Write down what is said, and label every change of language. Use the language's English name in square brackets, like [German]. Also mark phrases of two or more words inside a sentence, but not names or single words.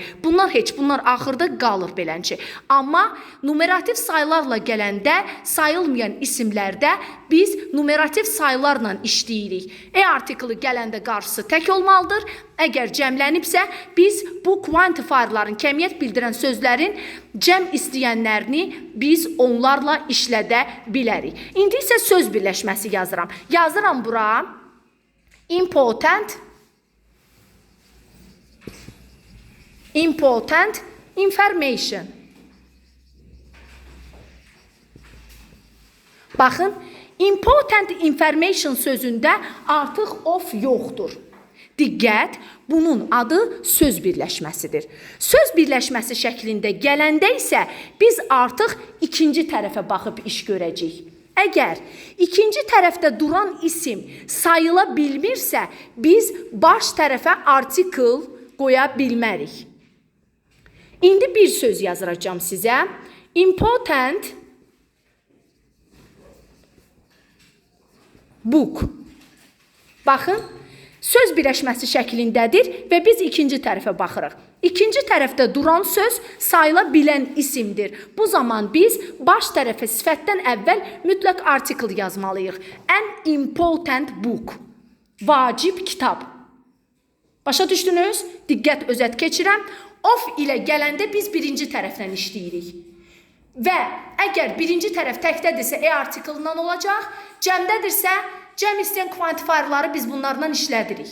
[Azerbaijani] Bunlar axırda qalır belənçi. Amma numerativ sayılarla gələndə sayılmayan isimlərdə biz numerativ sayılarla işləyirik. Artiklı gələndə qarşısı tək olmalıdır. Əgər cəmlənibsə, biz bu quantifierların, kəmiyyət bildirən sözlərin cəm istəyənlərini biz onlarla işlədə bilərik. İndi isə söz birləşməsi yazıram. Yazıram bura [English] important information. [Azerbaijani] Baxın, [English] important information [Azerbaijani] sözündə artıq of yoxdur. Diqqət, bunun adı söz birləşməsidir. Söz birləşməsi şəklində gələndə isə biz artıq ikinci tərəfə baxıb iş görəcəyik. Əgər ikinci tərəfdə duran isim sayıla bilmirsə, biz baş tərəfə artikl qoya bilmərik. İndi bir söz yazıracağım sizə. [English] Important book. [Azerbaijani] Baxın, söz birləşməsi şəklindədir və biz ikinci tərəfə baxırıq. İkinci tərəfdə duran söz sayıla bilən isimdir. Bu zaman biz baş tərəfə sifətdən əvvəl mütləq artikl yazmalıyıq. [English] An important book. [Azerbaijani] Vacib kitab. Başa düşdünüz? Diqqət, özət keçirəm. Of ilə gələndə biz birinci tərəfdən işləyirik. Və əgər birinci tərəf təkdədirsə, artiklından olacaq. Cəmdədirsə, cəm istəyən quantifierları biz bunlardan işlədirik.